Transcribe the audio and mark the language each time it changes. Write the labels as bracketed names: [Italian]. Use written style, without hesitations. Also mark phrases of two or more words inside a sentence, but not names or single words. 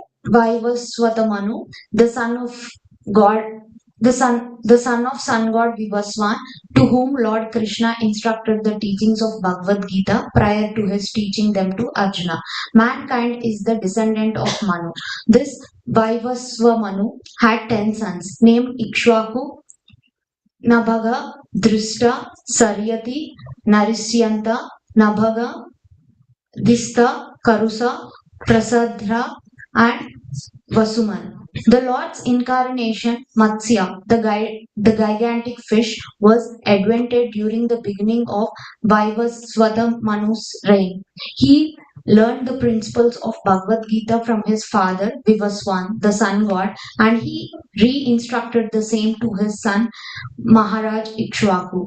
[English] Vaivasvata Manu, the son of God, the son of sun god Vivaswan, to whom Lord Krishna instructed the teachings of Bhagavad Gita prior to his teaching them to Arjuna. Mankind is the descendant of Manu. This Vaivasva Manu had 10 sons named Ikshvaku, Nabhaga, Drishta, Saryati, Narisyanta, Nabhaga, Dista, Karusa, Prasadra, and Vasuman. The Lord's incarnation, Matsya, the gigantic fish, was advented during the beginning of Vaivasvata Manu's reign. He learned the principles of Bhagavad Gita from his father, Vivaswan, the sun god, and he re-instructed the same to his son, Maharaj Ikshvaku.